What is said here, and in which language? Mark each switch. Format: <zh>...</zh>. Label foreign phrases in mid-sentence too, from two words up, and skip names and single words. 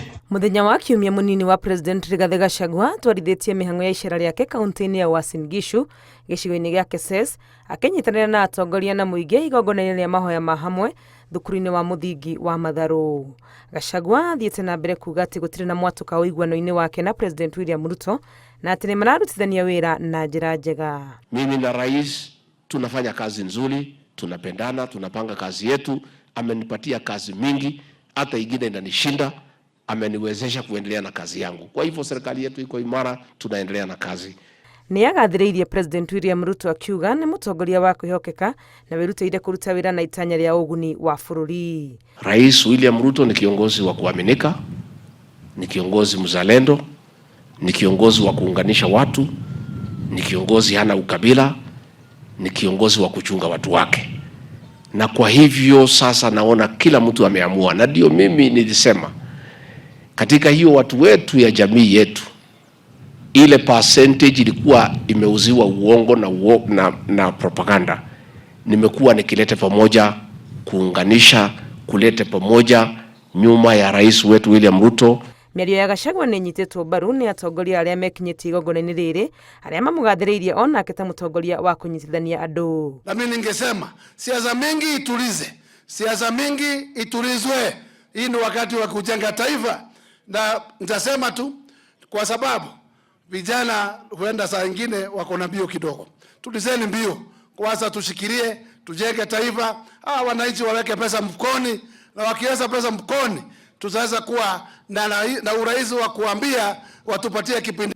<ki>Muthenya wa kiumia munini wa President Rigathi Gachagua twarithitie mihango ya icera riake kaunti-ini ya Uasin Gishu gicigo-ini gia Keses akinyitanira na atongoria na muingi igongona-ini ria mahoya ma hamwe thukuru-ini wa muthingi wa Matharu. Gachagua athiite na mbere kuga ati gutiri na mwatuka uiguano-ini wake na President William Ruto na ati ni mararutithania wira na njira njega.</ki> <sw>Mimi na rais tunafanya kazi nzuri, tunapendana, tunapanga kazi yetu. Amenipatia kazi mingi, hata ingine inanishinda. Ameniwezesha kuendelea na kazi yangu. Kwa hivyo serikali yetu iko imara, tunaendelea na kazi.</sw> <ki>Ni agathiriirie President William Ruto akiuga ni mutongoria wa kwihokeka na wirutĩire kuruta wira na itanya ria uguni wa bururi.</ki> <sw>Rais William Ruto ni kiongozi wa kuaminika, ni kiongozi mzalendo, ni kiongozi wa kuunganisha watu, ni kiongozi hana ukabila, ni kiongozi wa kuchunga watu wake. Na kwa hivyo sasa naona kila mtu ameamua, na ndio mimi nilisema katika hiyo watu wetu ya jamii yetu, ile percentage ilikuwa imeuziwa uongo na propaganda. Nimekuwa nikileta pamoja, kuunganisha, kuleta pamoja nyuma ya rais wetu William Ruto.</sw> <ki>Mĩario ya Gachagua nĩ nyitetwo mbaru nĩ atongoria arĩa mekinyĩtie igongona-inĩ rĩrĩ arĩa mamugathĩrĩirie onake ta mũtongoria wa kunyitithania andũ.</ki> <sw>Na mimi ningesema siasa mingi itulize, siasa mingi itulizwe. Hii ni wakati wa kujenga taifa. Na nitasema tu kwa sababu vijana huenda saa nyingine wako na mbio kidogo. Tulizeni mbio. Kwanza tushikilie, tujenge taifa. Wananchi waweke pesa mfukoni, na wakiweza pesa mfukoni tutaweza kuwa na urahisi wa kuambia watupatie kipindi.</sw>